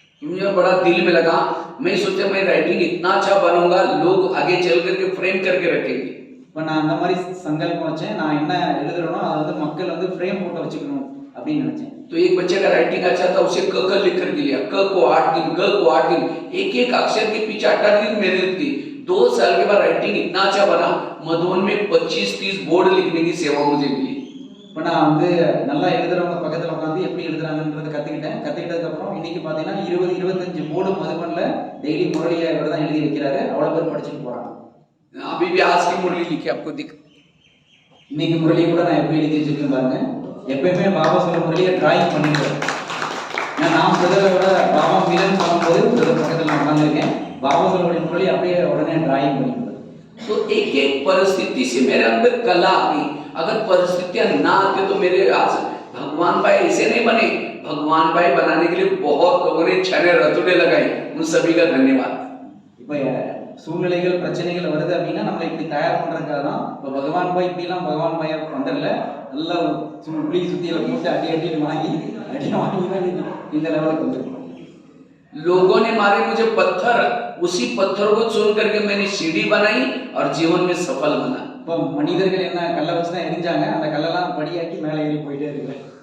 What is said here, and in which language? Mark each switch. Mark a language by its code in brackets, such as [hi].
[hi] मुझे बड़ा दिल में लगा। मैं सोचा मैं राइटिंग इतना अच्छा बनूंगा, लोग आगे चल करके फ्रेम करके रखेंगे। [ta] இப்போ நான் அந்த மாதிரி சங்கல்பம் வச்சேன், நான் என்ன எழுதுறேனோ அதை வந்து மக்கள் வந்து ஃப்ரேம் போட்டு வச்சுக்கணும் அப்படின்னு நினைச்சேன். [hi] तो एक बच्चे का राइटिंग अच्छा था, उसे क लिख कर के लिया, क को 8 दिन, ग को 8 दिन, एक एक अक्षर के पीछे 8 दिन मेहनत की। 2 साल के बाद राइटिंग इतना अच्छा बना, मधुबन में 25-30 बोर्ड लिखने की सेवा मुझे मिली। [ta] இப்போ நான் வந்து நல்லா எழுதுறவங்க பக்கத்தில் உட்காந்து எப்படி எழுதுறாங்கன்றதை கற்றுக்கிட்டதுக்கப்புறம் இன்னைக்கு பார்த்தீங்கன்னா 20-25 போர்டு மதுபனில் டெய்லி முரளியை இவர் தான் எழுதி வைக்கிறாரு, அவ்வளோ பேர் படிச்சுட்டு போகிறாங்க. [hi] अभी भी आज की मुरली लिखी आपको दिख, [ta] இன்னைக்கு முரளியை கூட நான் எப்படி எழுதி வச்சிருக்கேன் பாருங்க. எப்பயுமே பாபா சொல்ல முரளியை டிராயிங் பண்ணிடுவேன். நான் பிரதரோட பாபா மிலன் பண்ணும்போது பிரதர் பக்கத்தில் நான் உட்காந்துருக்கேன், பாபா சொல்ல முரளி அப்படியே உடனே டிராயிங் பண்ணிடுவேன். [hi] तो एक एक परिस्थिति से मेरे अंदर कला आ गई। अगर परिस्थितियां ना आती तो मेरे आज भगवान भाई ऐसे नहीं बने। भगवान भाई बनाने के लिए बहुत लोगों ने छने रतुड़े लगाई, उन सभी का धन्यवाद। [ta] இப்போ சூழ்நிலைகள் பிரச்சனைகள் வருது அப்படின்னா நம்மளை இப்படி தயார் பண்றதுக்காக தான். இப்போ பகவான் பாய் இப்படிலாம் பகவான் பாய் வந்துடல, நல்லா புளி சுத்தியில போட்டு அடி வாங்கி தான் இந்த லெவலுக்கு வந்துருக்கோம். [hi] लोगों ने मारे मुझे पत्थर, उसी पत्थर को चुन करके मैंने सीढ़ी बनाई और जीवन में सफल बना। [ta] இப்போ மனிதர்கள் என்ன கல்லை வச்சு தான் எரிஞ்சாங்க, அந்த கல்லெல்லாம் படியாக்கி மேலே ஏறி போயிட்டே இருக்கிறேன்.